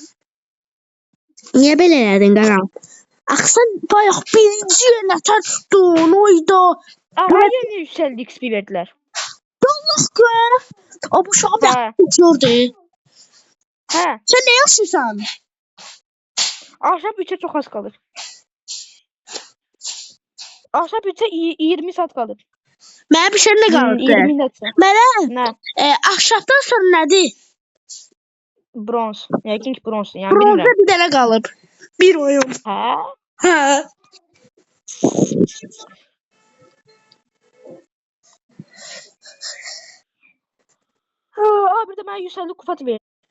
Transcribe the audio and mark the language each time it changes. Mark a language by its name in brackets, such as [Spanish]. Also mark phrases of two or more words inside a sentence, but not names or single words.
[Azerbaijani] Niyə belə elədin, qaram? Axı sən bayaq birinci yerlə tutdun, oyda. Aha, yeni yüksəldi XP verdilər. Allah gör. O bu şoğa Hə. uçurdu. Hə, Sən nə yaşırsan? [Turkish] ahşap bütçe çok az kalır. Ahşap bütçe 20 saat kalır. [Azerbaijani] Mənə bir şey nə qaldı? 20 netsə. Mənə Nə? ahşapdan sonra nədir? Bronz. Yəqin ki bronzdur, yəni Bronzda bilmirəm. bir dənə qalıb. Bir oyun. Hə? Hə. Bir də mənə 150 kufat ver.